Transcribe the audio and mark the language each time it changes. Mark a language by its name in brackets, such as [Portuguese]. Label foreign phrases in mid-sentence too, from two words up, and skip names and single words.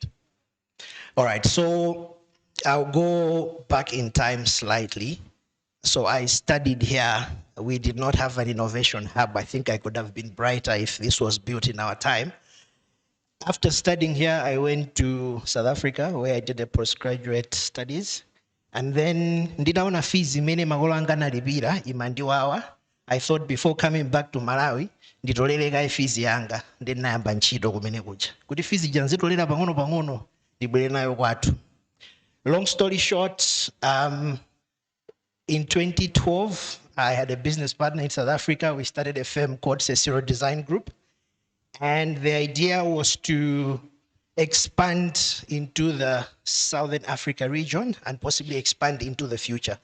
[English] All right, so I'll go back in time slightly. So I studied here. We did not have an innovation hub. I think I could have been brighter if this was built in our time. After studying here, I went to South Africa where I did the postgraduate studies. And then [Nyanja] ndinaona fees imene makolo anga nalipira imandiwawa. [English] I thought before coming back to Malawi, [Nyanja] nditolere fees yanga ndinayamba ntchito kumene kuja. Kuti fees ija nzitolera pang'ono pang'ono ndibwere nayo kwathu. [English] Long story short, in 2012, I had a business partner in South Africa. We started a firm called Ceciro Design Group. And the idea was to expand into the Southern Africa region and possibly expand into the future.